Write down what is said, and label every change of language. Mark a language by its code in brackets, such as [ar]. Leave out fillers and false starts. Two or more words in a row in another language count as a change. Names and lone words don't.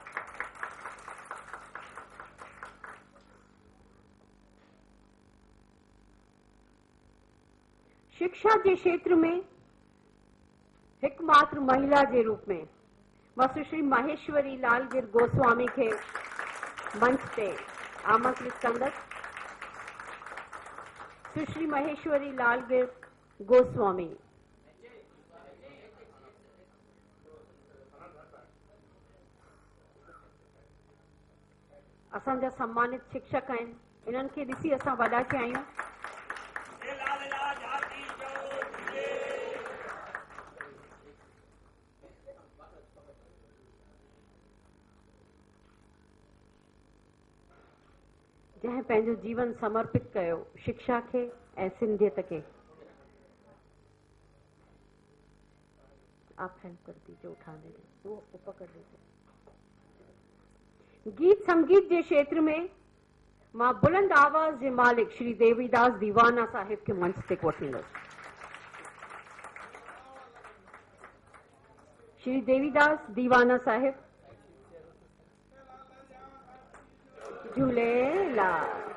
[hi] शिक्षा के क्षेत्र में एकमात्र महिला के रूप में [sd] सुश्री माहेश्वरी लालगिर गोस्वामी के मंच से आमंत्रित कंदस। सुश्री माहेश्वरी लालगिर गोस्वामी। असांजा सम्मानित शिक्षक आहिनि, इन्हनि खे ॾिसी असां वॾा थिया आहियूं। जंहिं पंहिंजो जीवन समर्पित कयो शिक्षा के ऐं सिंधियत के। [hi] आप हेल्प कर दीजिए, उठाने दीजिए, वो पकड़ लीजिए। गीत संगीत के क्षेत्र में [sd] मां बुलंद आवाज के मालिक श्री देवीदास दीवाना साहिब के मंच ते कोठींदसि। श्री देवीदास दीवाना साहिब। झूलेलाल।